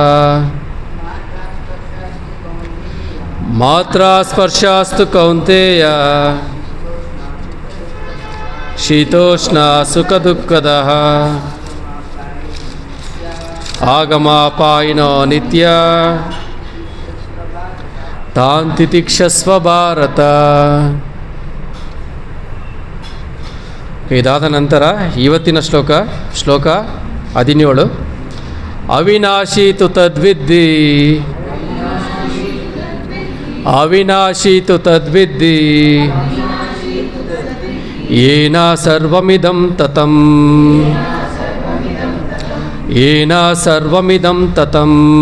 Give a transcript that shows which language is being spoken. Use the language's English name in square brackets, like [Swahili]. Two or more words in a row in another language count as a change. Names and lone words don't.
[Sanskrit] ಮಾತ್ರ ಸ್ಪರ್ಶಾಸ್ತು ಕೌಂತೆಯ ಶೀತೋಷ್ಣ ಸುಖ ದುಃಖದ ಆಗಮಾಪಾಯಿನೋ ನಿತ್ಯ ತಾನ್ ತಿತಿಕ್ಷಸ್ವ ಭಾರತ. [Kannada] ಇದಾದ ನಂತರ ಇವತ್ತಿನ ಶ್ಲೋಕ 17. [Sanskrit] ಅವಿನಾಶಿ ತು ತದ್ವಿದ್ದಿ ಅವಿನಾಶಿ ತು ತದ್ವಿದ್ದಿ ಯೇನ ಸರ್ವಮಿದಂ ತತಂ ಯೇನ ಸರ್ವಮಿದಂ ತತಂ